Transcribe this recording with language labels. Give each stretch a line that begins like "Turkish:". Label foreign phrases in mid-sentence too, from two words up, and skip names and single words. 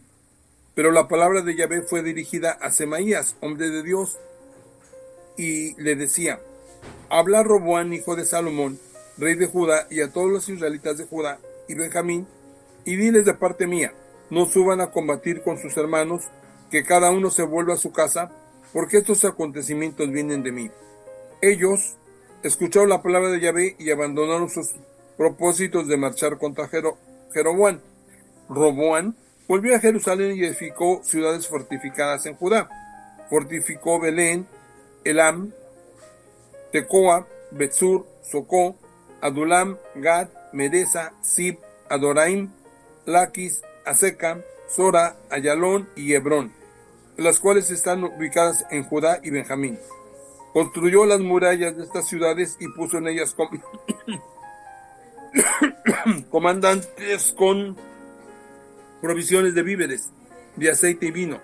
Spanish: Pero la palabra de Yahvé fue dirigida a Semaías, hombre de Dios, y le decía: habla Roboam, hijo de Salomón, rey de Judá, y a todos los israelitas de Judá y Benjamín, y diles de parte mía, no suban a combatir con sus hermanos, que cada uno se vuelva a su casa, porque estos acontecimientos vienen de mí. Ellos escucharon la palabra de Yahvé y abandonaron sus propósitos de marchar contra Jeroboam. Roboam volvió a Jerusalén y edificó ciudades fortificadas en Judá. Fortificó Belén, Elam, Tecoa, Betzur, Socó, Adulam, Gad, Medesa, Sib, Adoraim, Laquis, Aseca, Sora, Ayalón y Hebrón, las cuales están ubicadas en Judá y Benjamín. Construyó las murallas de estas ciudades y puso en ellas comandantes con provisiones de víveres, de aceite y vino.